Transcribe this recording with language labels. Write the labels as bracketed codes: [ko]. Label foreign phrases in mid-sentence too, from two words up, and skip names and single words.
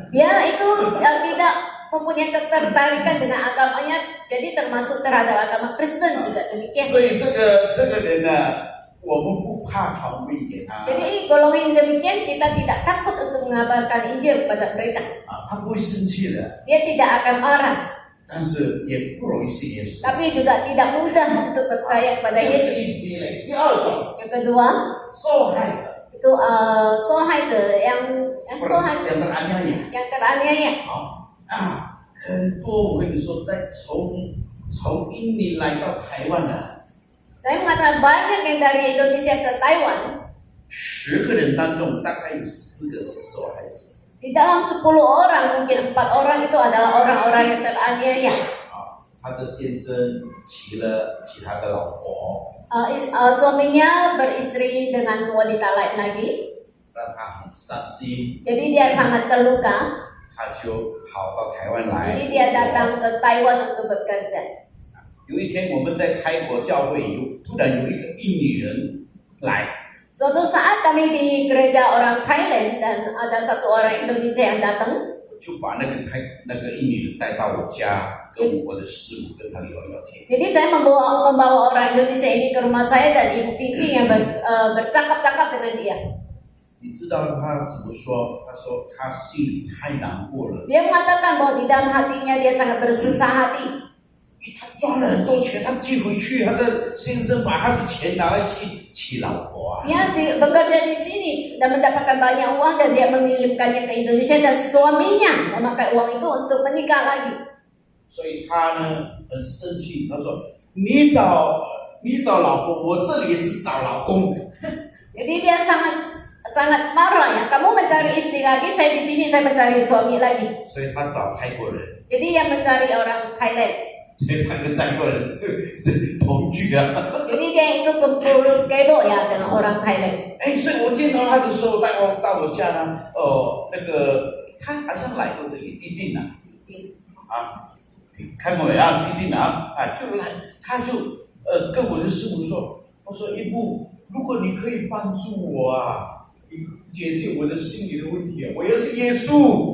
[id] Dia itu tidak mempunyai ketertarikan dengan agamanya, jadi termasuk terhadap agama Kristen juga demikian. [zh] 所以这个人呢，我们不怕传福音给他。 [id] Jadi golongan demikian kita tidak takut untuk mengabarkan Injil kepada mereka. [zh] 他不会生气的， [id] Dia tidak akan marah, [zh] 但是也不容易信耶稣。 [id] tapi juga tidak mudah untuk percaya kepada [zh] 这是 [id] Yesus. [zh] 第一类。第二种， [id] Yang kedua [zh] 受害者， [id] itu sohaja yang [zh] 不是 sohaja 讲的安样也 [id] yang teraniaya. [zh] 好啊，很多我跟你说，从印尼来到台湾的。 [id] Saya mengatakan banyak yang dari Indonesia ke Taiwan. [zh] 10个人当中，大概有4个是受害者。 [id] Di dalam 10 orang, mungkin 4 orang itu adalah orang-orang yang teraniaya. [zh] 他的先生娶了其他的老婆， [id] Suaminya beristri dengan wanita lain lagi. [zh] 让他很伤心， [id] Jadi dia sangat terluka. [zh] 他就跑到台湾来。 [id] Jadi dia datang ke Taiwan untuk bekerja. [zh] 有一天我们在泰国教会有突然有一个印尼人来， [id] Suatu saat kami di gereja orang Thailand dan ada satu orang Indonesia yang datang. [zh] 就把那个印尼人带到我家，跟我的师母跟他聊聊天。 [id] Jadi saya membawa orang Indonesia ini ke rumah saya dan Ibu Cici yang bercakap-cakap dengan dia. [zh] 你知道他怎么说？他说他心里太难过了， [id] Dia mengatakan bahwa di dalam hatinya dia sangat bersusah hati. [zh] 他赚了很多钱，他寄回去，他的先生把他的钱拿来娶老婆啊。 [id] Dia bekerja di sini dan mendapatkan banyak uang dan dia mengirimkannya ke Indonesia dan suaminya memakai uang itu untuk menikah lagi. [zh] 所以他呢很生气，他说你找老婆，我这里是找老公。 [id] Jadi dia sangat marah ya. Kamu mencari istri lagi, saya di sini saya mencari suami lagi. [zh] 所以他找泰国人， [id] Jadi dia mencari orang Thailand. [zh] 所以他跟泰国人这同居啊。 [id] Jadi dia itu kumpul kebo ya dengan orang Thailand. [zh] 哎，所以我见到他的时候，到我家呢，那个他好像来过这里，弟弟呢，啊，看过没啊？弟弟呢，就来，他就跟我的师傅说，我说一步，如果你可以帮助我啊，解决我的心理的问题啊，我要是耶稣。